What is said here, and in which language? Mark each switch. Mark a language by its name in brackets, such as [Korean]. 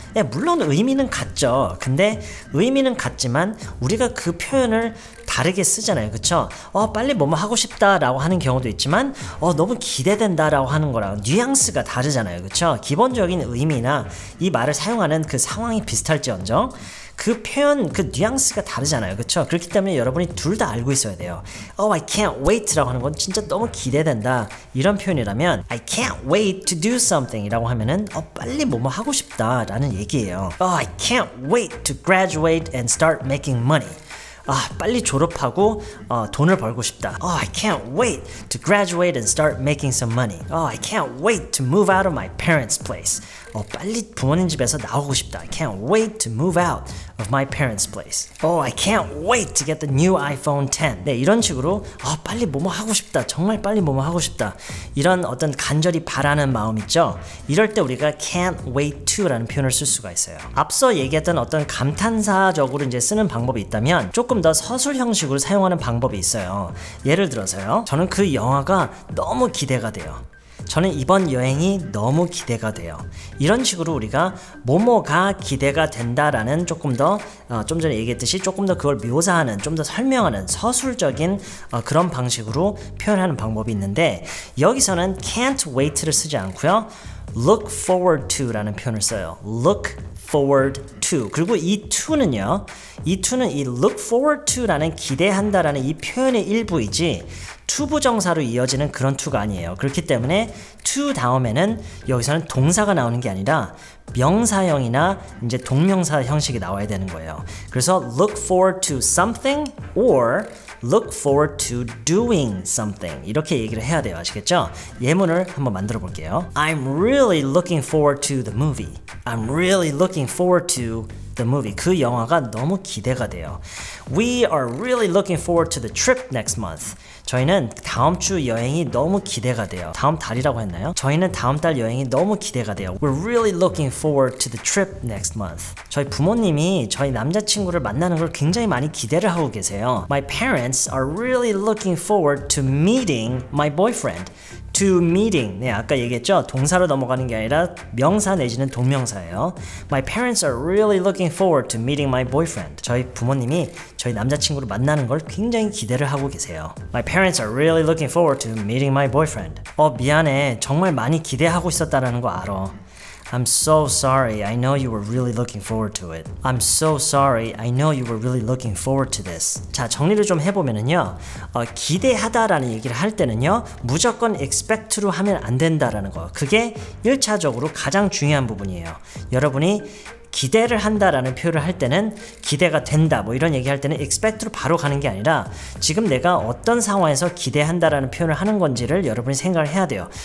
[Korean] 네, 물론 의미는 같죠. 근데 의미는 같지만 우리가 그 표현을 다르게 쓰잖아요. 그쵸? 빨리 뭐뭐 하고 싶다라고 하는 경우도 있지만 너무 기대된다라고 하는 거랑 뉘앙스가 다르잖아요. 그쵸? 기본적인 의미나 이 말을 사용하는 그 상황이 비슷할지언정 그 표현, 그 뉘앙스가 다르잖아요. 그쵸? 그렇기 때문에 여러분이 둘 다 알고 있어야 돼요. [English] Oh, I can't wait [Korean] 라고 하는 건 진짜 너무 기대된다, 이런 표현이라면 [English] I can't wait to do something [Korean] 이라고 하면은 빨리 뭐뭐 하고 싶다 라는 얘기예요. [English] Oh, I can't wait to graduate and start making money. [Korean] 빨리 졸업하고 돈을 벌고 싶다. [English] I can't wait to graduate and start making some money. I can't wait to move out of my parents' place. [Korean] 빨리 부모님 집에서 나오고 싶다. [English] I can't wait to move out of my parents' place. I can't wait to get the new iPhone 10. [Korean] 네, 이런 식으로 빨리 뭐뭐 하고 싶다. 정말 빨리 뭐뭐 하고 싶다. 이런 어떤 간절히 바라는 마음 있죠? 이럴 때 우리가 can't wait to라는 표현을 쓸 수가 있어요. 앞서 얘기했던 어떤 감탄사적으로 이제 쓰는 방법이 있다면 조금 더 서술 형식으로 사용하는 방법이 있어요. 예를 들어서요. 저는 그 영화가 너무 기대가 돼요. 저는 이번 여행이 너무 기대가 돼요. 이런 식으로 우리가 뭐뭐가 기대가 된다라는 조금 더 좀 전에 얘기했듯이 조금 더 그걸 묘사하는 좀 더 설명하는 서술적인 그런 방식으로 표현하는 방법이 있는데 여기서는 can't wait를 쓰지 않고요. look forward to 라는 표현을 써요. look forward to. 그리고 이 to는요. 이 to는 이 look forward to 라는 기대한다라는 이 표현의 일부이지 투부정사로 이어지는 그런 to가 아니에요. 그렇기 때문에 to 다음에는 여기서는 동사가 나오는 게 아니라 명사형이나 이제 동명사 형식이 나와야 되는 거예요. 그래서 [English] look forward to something or look forward to doing something [Korean] 이렇게 얘기를 해야 돼요. 아시겠죠? 예문을 한번 만들어 볼게요. [English] I'm really looking forward to the movie. I'm really looking forward to the movie. [Korean] 그 영화가 너무 기대가 돼요. [English] We are really looking forward to the trip next month. [Korean] 저희는 다음 주 여행이 너무 기대가 돼요. 다음 달이라고 했나요? 저희는 다음 달 여행이 너무 기대가 돼요. [English] We're really looking forward to the trip next month. [Korean] 저희 부모님이 저희 남자친구를 만나는 걸 굉장히 많이 기대를 하고 계세요. [English] My parents are really looking forward to meeting my boyfriend. to meeting. [Korean] 네, 아까 얘기했죠? 동사로 넘어가는 게 아니라 명사 내지는 동명사예요. [English] My parents are really looking forward to meeting my boyfriend. [Korean] 저희 부모님이 저희 남자친구를 만나는 걸 굉장히 기대를 하고 계세요. [English] My parents are really looking forward to meeting my boyfriend. [Korean] 미안해. 정말 많이 기대하고 있었다라는 거 알아. [English] I'm so sorry. I know you were really looking forward to it. I'm so sorry. I know you were really looking forward to this. [Korean] 자, 정리를 좀 해보면은요. 기대하다라는 얘기를 할 때는요. 무조건 expect로 하면 안 된다라는 거. 그게 1차적으로 가장 중요한 부분이에요. 여러분이 기대를 한다라는 표현을 할 때는 기대가 된다 뭐 이런 얘기할 때는 expect로 바로 가는 게 아니라 지금 내가 어떤 상황에서 기대한다라는 표현을 하는 건지를 여러분이 생각을 해야 돼요.